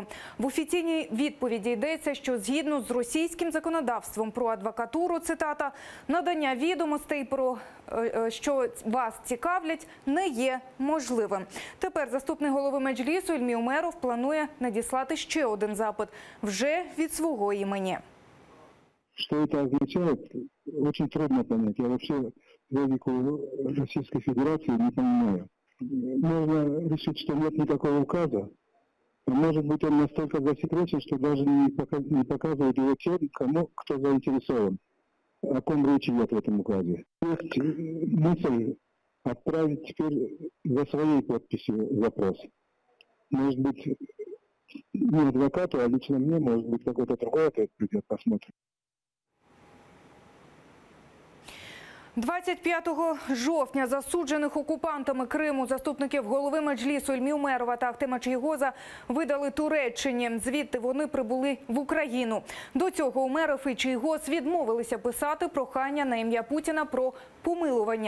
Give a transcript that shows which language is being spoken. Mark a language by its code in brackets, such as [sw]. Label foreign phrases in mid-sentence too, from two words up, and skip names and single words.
[uk] В офіційній відповіді йдеться, що згідно з російським законодавством про адвокатуру, цитата, надання відомостей про що вас цікавлять, не є можливим. Тепер заступник голови Меджлісу Ільмі Умеров планує надіслати ще один запит вже від свого імені. [ru] Что это означает, очень трудно понять. Я вообще логику Российской Федерации не понимаю. Можно решить, что нет никакого указа. Может быть, он настолько засекречен, что даже не показывает его тем, кто заинтересован. О ком речи идет в этом указе. Есть мысль отправить теперь за своей подписью запрос. Может быть, не адвокату, а лично мне, может быть, какой-то другой ответ придет, посмотрим. [uk] 25 жовтня засуджених окупантами Криму заступників голови Меджлісу Ільмі Умерова та Ахтема Чийгоза видали Туреччині. Звідти вони прибули в Україну. До цього Умеров і Чийгоз відмовилися писати прохання на ім'я Путіна про помилування.